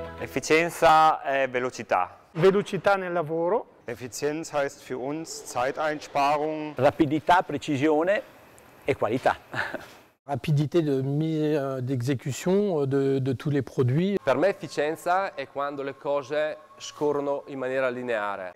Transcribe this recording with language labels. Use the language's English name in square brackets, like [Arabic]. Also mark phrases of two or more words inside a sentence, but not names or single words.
[Italian] Efficienza è velocità. Velocità nel lavoro. [German] Effizienz heißt für uns Zeiteinsparung. [Italian] Rapidità, precisione e qualità. [French] Rapidité d'exécution de tous les produits. [Italian] Per me efficienza è quando le cose scorrono in maniera lineare.